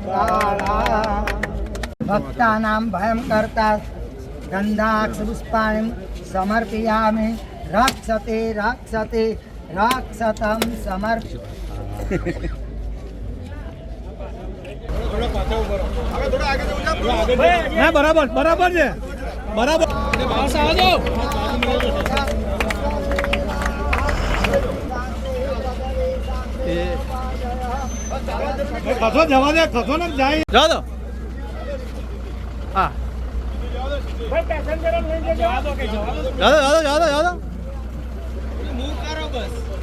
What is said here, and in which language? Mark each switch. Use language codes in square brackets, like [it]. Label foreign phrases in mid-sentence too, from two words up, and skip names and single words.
[sa] भक्तानां भयं कर्ता गंधाक्ष पुष्पाणि समर्पयामि रक्षते रक्षते राक्षतम समर्प [gu] બરાબર બરાબર છે બરાબર ખસો જવા દે ખસો ને જાય જવા દો હા ભાઈ પેસેન્જર લઈને જવા દો કે જવા દો જવા દો મૂવ કરો બસ